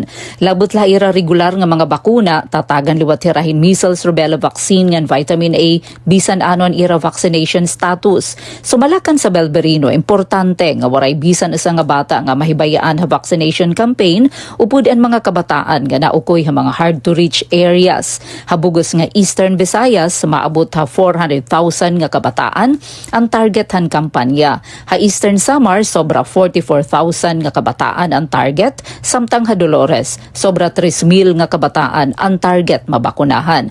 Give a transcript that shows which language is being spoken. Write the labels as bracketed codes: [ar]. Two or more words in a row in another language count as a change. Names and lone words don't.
[war] Labot laira regular nga mga bakuna tatagan liwat hirahin [en] measles rubella vaccine [war] ngan [en] vitamin A [war] bisan anon ira [en] vaccination status. [war] Sumalakan sa Belberino importante nga waray bisan isa nga bata nga mahibayaan ha [en] vaccination campaign [war] upod ang mga kabataan nga naukoy ha mga [en] hard to reach areas. [war] Habugos nga Eastern Visayas maabot ha 400,000 nga kabataan ang target han kampanya. Ha Eastern Samar sobra 44,000 nga kabataan ang target, samtang ha Dolores, sobra 3,000 nga kabataan ang target mabakunahan.